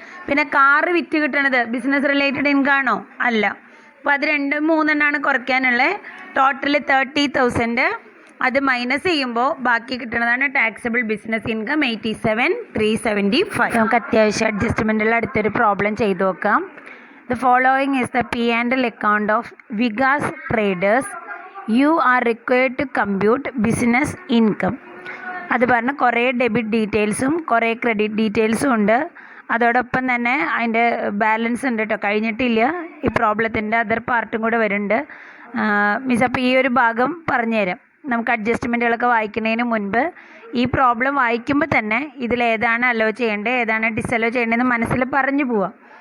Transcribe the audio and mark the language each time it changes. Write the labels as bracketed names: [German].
[Malayalam] പിന്നെ കാറ് വിറ്റ് കിട്ടണത് ബിസിനസ് റിലേറ്റഡ് ഇൻകം ആണോ? അല്ല. അപ്പോൾ അത് 2-3 കുറയ്ക്കാനുള്ളത്. ടോട്ടൽ 30,000. അത് മൈനസ് ചെയ്യുമ്പോൾ ബാക്കി കിട്ടുന്നതാണ് ടാക്സബിൾ ബിസിനസ് ഇൻകം 87,375. നമുക്ക് അത്യാവശ്യം അഡ്ജസ്റ്റ്മെൻറ്റുള്ള അടുത്തൊരു പ്രോബ്ലം ചെയ്തു നോക്കാം. [English] The following is the P&L account of Vigas Traders. You are required to compute business income. [Malayalam] അത് പറഞ്ഞ് കുറേ ഡെബിറ്റ് ഡീറ്റെയിൽസും കുറേ ക്രെഡിറ്റ് ഡീറ്റെയിൽസും ഉണ്ട്. അതോടൊപ്പം തന്നെ അതിൻ്റെ ബാലൻസ് ഉണ്ട് കേട്ടോ, കഴിഞ്ഞിട്ടില്ല. ഈ പ്രോബ്ലത്തിൻ്റെ അതർ പാർട്ടും കൂടെ വരുന്നുണ്ട്. മിസ് അപ്പോൾ ഈ ഒരു ഭാഗം പറഞ്ഞുതരാം. നമുക്ക് അഡ്ജസ്റ്റ്മെൻറ്റുകളൊക്കെ വായിക്കുന്നതിന് മുൻപ് ഈ പ്രോബ്ലം വായിക്കുമ്പോൾ തന്നെ ഇതിലേതാണ് അലോ ചെയ്യേണ്ടത് ഏതാണ് ഡിസലോ ചെയ്യേണ്ടതെന്ന് മനസ്സിൽ പറഞ്ഞു പോവാം.